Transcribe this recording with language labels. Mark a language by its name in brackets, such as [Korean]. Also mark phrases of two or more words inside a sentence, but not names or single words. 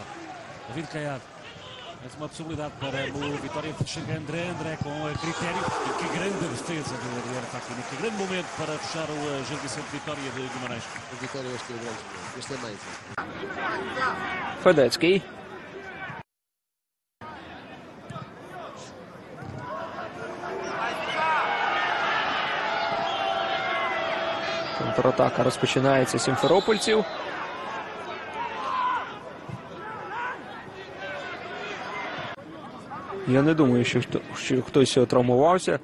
[Portuguese] David Caiado, mais uma possibilidade para o Vitória, chega André com critério. E que grande defesa do Adriano Facchini, que grande momento para fechar o Gil Vicente Vitória de Guimarães. O Vitória este é o grande momento, este é mais. Fedecki. [Ukrainian] Контратака розпочинається сімферопольців. Я не думаю, що хтось травмувався.